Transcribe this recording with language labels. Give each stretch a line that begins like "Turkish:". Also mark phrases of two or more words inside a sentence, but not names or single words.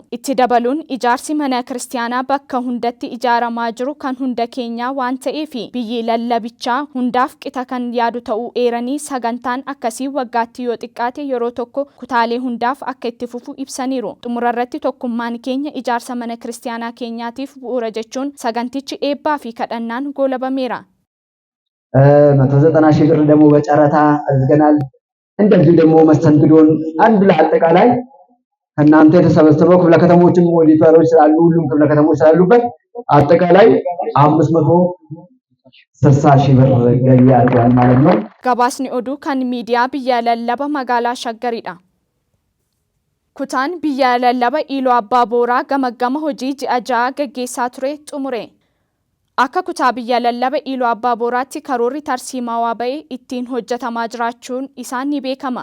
Oromo: Itti dabaluun ijaarsi mana kiristaanaa bakka hundatti ijaaramaa jiru kan hunda keenyaa waan ta'eef biyyi lallabichaa hundaaf qixa kan yaadu ta'uu eeranii sagantaan akkasii waggaatti yoo xiqqaate yeroo tokko kutaalee hundaaf akka itti fufu ibsaniiru. Xumurarratti tokkummaan keenya ijaarsa mana kiristaanaa keenyaatiif bu'uura jechuun sagantichi eebbaa fi kadhannaan goolabameera.
Amharic: 190 ሺህ ብር ደግሞ በጨረታ አዝገናል። እንደዚህ ደግሞ መስተንግዶን አንድ ለአጠቃላይ ከናንተ የተሰበሰበው ክፍለ ከተሞችም ኦዲተሮች ስላሉ ሁሉም ክፍለ ከተሞች ስላሉበት አጠቃላይ 560 ሺህ ብር ገቢ አድርጓል ማለት ነው።
Oromo: Gabaasni oduu kan miidiyaa biyya lallaba magaalaa Shaggariidha. Kutaan biyya lallaba Iluu Abbaa Booraa gamaggama hojii ji'a 6 gaggeessaa ture xumure. Akka kutaa biyya lallaba Iluu Abbaa Booraatti karoorri tarsiimaa ba'ee ittiin hojjetamaa jiraachuun isaan ni beekama.